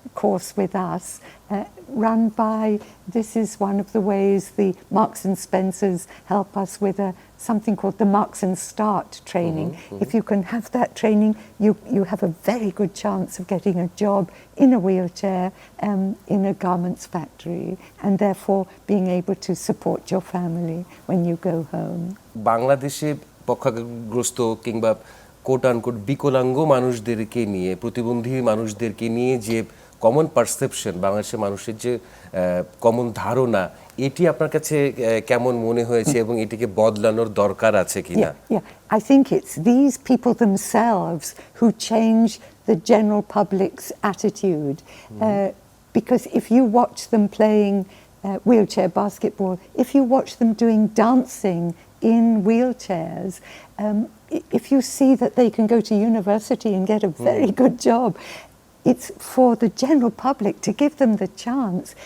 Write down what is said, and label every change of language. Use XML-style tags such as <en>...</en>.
<en>course with us, run by, this is one of the ways the Marks and Spencers help us with something called the Marks and Start training. If you can have that training, you have a very good chance of getting a job in a wheelchair in a garments factory, and therefore being able to support your family when you go home.</en> <bn>বাংলাদেশে পক্ষাঘাতগ্রস্ত কিংবা coat unquote বিকলাঙ্গ মানুষদেরকে নিয়ে, প্রতিবন্ধী মানুষদেরকে নিয়ে যে common perception, বাংলাদেশের মানুষের যে কমন ধারণা, এটি আপনার কাছে কেমন মনে হয়েছে এবং এটিকে বদলানোর দরকার আছে কিনা?</bn> <en>Yeah, I think it's these people themselves who change the general public's attitude. Because if you watch them playing wheelchair basketball, if you watch them doing dancing in wheelchairs, if you see that they can go to university and get a very good job, it's for the general public to give them the chance.</en>